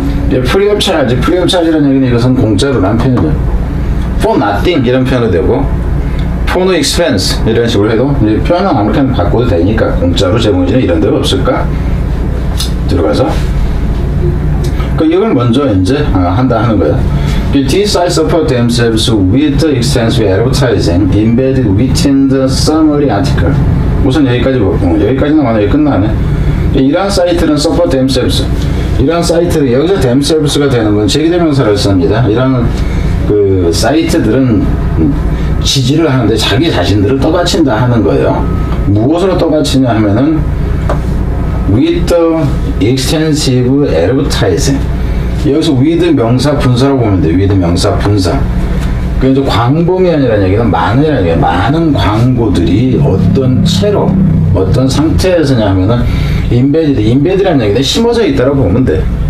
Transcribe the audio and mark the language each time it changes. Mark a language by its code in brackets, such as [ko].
[ko] free of charge라는 얘기는 이것은 공짜로라는 표현이죠. [en] for nothing [ko] 이런 표현도 되고, [en] for no expense [ko] 이런 식으로 해도 이제 표현은 아무렇게나 바꿔도 되니까 공짜로 제공해주는 이런 데가 없을까? 들어가서 이걸 먼저 이제 한다 하는 거예요. [en] These sites support themselves with extensive advertising embedded within the summary article. [ko] 우선 여기까지는 만약에 끝나네. 이러한 사이트는 [en] support themselves. [ko] 이러한 사이트는 여기서 themselves가 되는 건 제기대명사를 씁니다. 이런 그 사이트들은 지지를 하는데 자기 자신들을 떠받친다 하는 거예요. 무엇으로 떠받치냐 하면은 [en] with the extensive advertising. [ko] 여기서 with 명사 분사라고 보면 돼요. with 명사 분사. 그래서 광범위한이라는 얘기는 많으라는 얘기예요. 많은 광고들이 어떤 채로, 어떤 상태에서냐 하면은 embedded라는 얘기는 심어져 있다라고 보면 돼.